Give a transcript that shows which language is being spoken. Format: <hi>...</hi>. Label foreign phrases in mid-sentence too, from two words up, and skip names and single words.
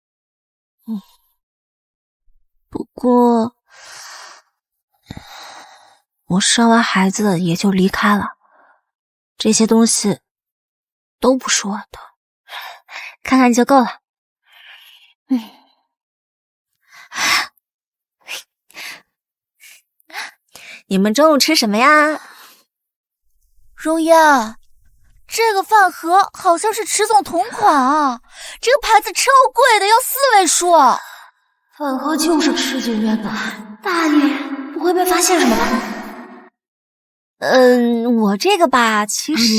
<zh>不過我生完孩子也就離開了，這些東西都不是我的，看看就夠了。你們中午吃什麼呀？容顏，這個飯盒好像是池總同款啊，這個牌子超貴的，要4位數。飯盒就是池景淵的，大爺不會被發現什麼吧？我這個吧，其實……</zh>